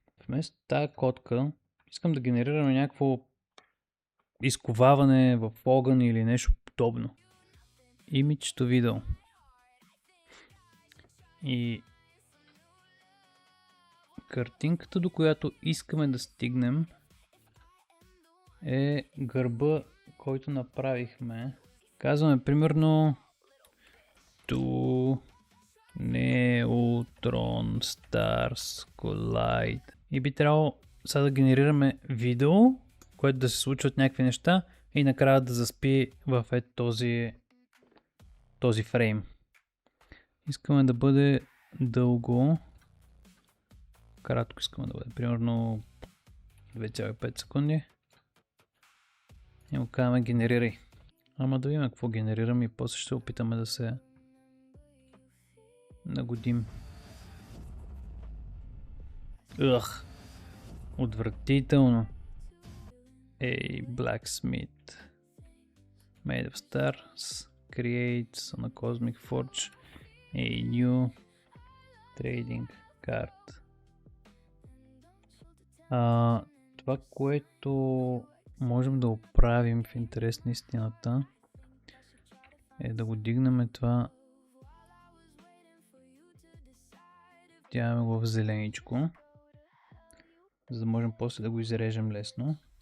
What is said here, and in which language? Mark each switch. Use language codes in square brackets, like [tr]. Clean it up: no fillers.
[bg] вместо тази котка, искам да генерираме някакво изковаване в огън или нещо подобно. [en] Image to video. [bg] И картинката, до която искаме да стигнем, е гърба, който направихме. Казваме примерно [en] to Neutron Stars Collide. [bg] И би трябвало сега да генерираме видео, което да се случват някакви неща и накрая да заспи в този фрейм. Искаме да бъде дълго. Кратко искаме да бъде. Примерно 2,5 секунди. И му казваме генерирай. Ама да видим какво генерираме и после ще опитаме да се нагодим. Ugh. Отвратително. [en] A blacksmith made of stars creates on a cosmic forge a new trading card. [bg] Това, което можем да оправим в интерес на истината, е да го дигнем това. Тяваме го в зеленичко, за да можем после да го изрежем лесно.